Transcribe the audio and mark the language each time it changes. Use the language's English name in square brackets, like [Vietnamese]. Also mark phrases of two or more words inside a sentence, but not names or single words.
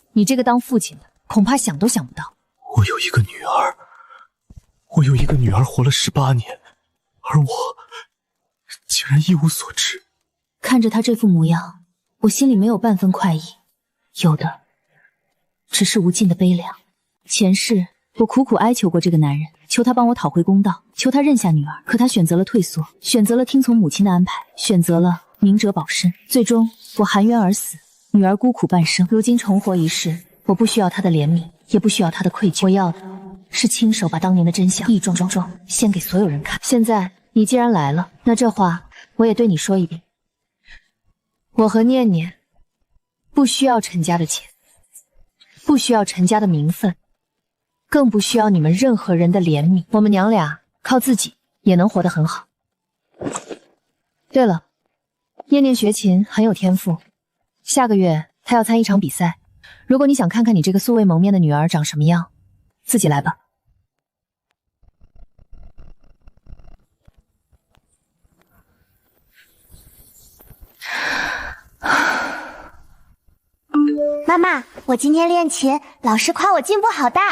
[Chinese] 你這個當父親的，恐怕想都想不到。我有一个女兒活了18年，而我竟然一无所知。看着她這副模樣，我心裡沒有半分快意，有的只是無盡的悲涼。前世我苦苦哀求過這個男人，求他幫我討回公道，求他認下女兒，可他選擇了退縮，選擇了聽從母親的安排，選擇了明哲保身，最終我含冤而死，女兒孤苦半生。如今重活一世，我不需要他的憐憫，也不需要他的愧疚，我要的是親手把當年的真相一樁樁獻給所有人看。現在你既然來了，那這話我也對你說一遍，我和念念不需要陳家的錢，不需要陳家的名分，更不需要你們任何人的憐憫，我們娘倆靠自己也能活得很好。對了，念念學琴很有天賦，下個月她要參一場比賽，如果你想看看你這個素未謀面的女兒長什麼樣，自己來吧。媽媽，我今天練琴，老師誇我進步好大。